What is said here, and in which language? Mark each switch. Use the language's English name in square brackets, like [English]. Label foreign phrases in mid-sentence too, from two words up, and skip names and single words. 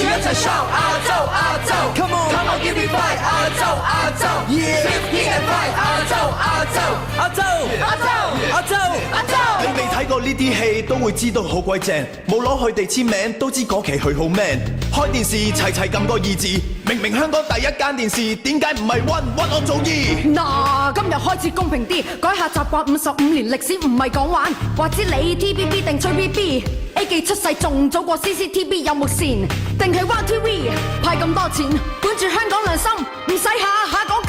[English] 齊 shout 亞洲 Come on give me five 亞洲 Swiftly and five 亞洲 [Cantonese] 你未睇過呢啲戲都會知道好鬼正，冇攞佢哋簽名都知嗰期佢好 man。開電視齊齊撳個二字，明明香港第一間電視，點解唔係溫我做二？嗱，今日開始公平啲，改下習慣55年歷史唔係講玩，話知你 TVB 定吹 BB？A 記出世仲早過 CCTV 有木線，定係 One TV 派咁多錢，管住香港良心，唔使下下講金。